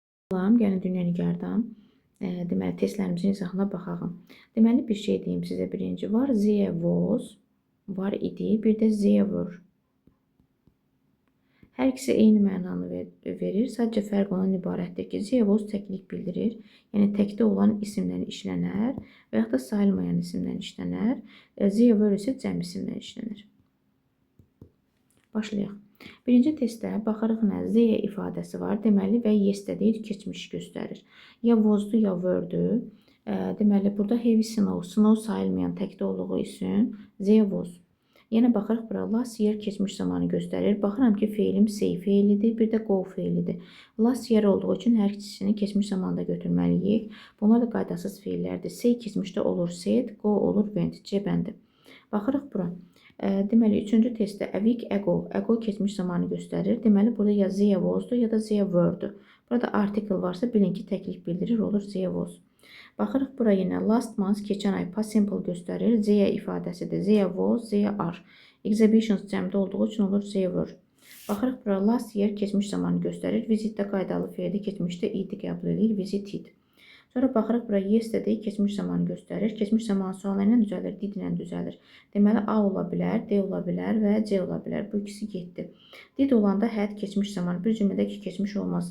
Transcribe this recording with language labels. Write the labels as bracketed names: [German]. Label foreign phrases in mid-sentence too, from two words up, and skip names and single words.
[Azerbaijani] Salam, gəlin Dünyanigardan deməli testlərimizin izahına baxaq. Deməli bir şey deyim sizə birinci var. [English] There was [Azerbaijani] var idi, bir də [English] there were. [Azerbaijani] Hər ikisi eyni mənanı verir. Sadəcə fərq ondan ibarətdir ki, [English] there was [Azerbaijani] təklik bildirir. Yəni təkdə olan isimdən işlənər və yaxud da sayılmayan isimdən işlənər. [English] There were [Azerbaijani] isə cəm isimdən işlənər. Başlayaq. Birinci testdə baxarıq nə? There ifadəsi var. Deməli və yesterday keçmiş göstərir. Ya was-dur, ya were-dur. Deməli burada [English] heavy snow, [Azerbaijani] snow sayılmayan təkdə olduğu üçün [English] there was. [Azerbaijani] Yenə baxırıq bura. [English] Last year [Azerbaijani] keçmiş zamanı göstərir. Baxıram ki, feilim say feilidir, bir də go feilidir. [English] Last year [Azerbaijani] olduğu üçün hər ikisini keçmiş zamanda götürməliyik. Bunlar da qaydasız feillərdir. Say keçmişdə olur said, go olur went. C bəndi. Baxırıq bura. Deməli, üçüncü testdə [English] a week ago. [Azerbaijani] Ago keçmiş zamanı göstərir. Deməli, burada ya [English] there was- [Azerbaijani] dur, ya da [English] there were- [Azerbaijani] dur. Burada article varsa bilin ki, təklik bildirir, olur [English] there was. [Azerbaijani] Baxırıq bura yenə [English] last month, [Azerbaijani] keçən ay [English] past simple [Azerbaijani] göstərir. [English] There ifadəsidir. There was, there are. [Azerbaijani] Exhibitions cəmdə olduğu üçün olur [English] there were. [Azerbaijani] Baxırıq bura [English] last year [Azerbaijani] keçmiş zamanı göstərir. Visitdə qaydalı feildir. Keçmişdə id qəbul edir. Visited. Sonra baxırıq bura yesterday keçmiş zamanı göstərir. Keçmiş zamanı sualları ilə düzəlir, did ilə düzəlir. Deməli A ola bilər, D ola bilər və C ola bilər. Bu ikisi getdi. Did olanda had keçmiş zamanı bir cümlədə ki keçmiş olmaz.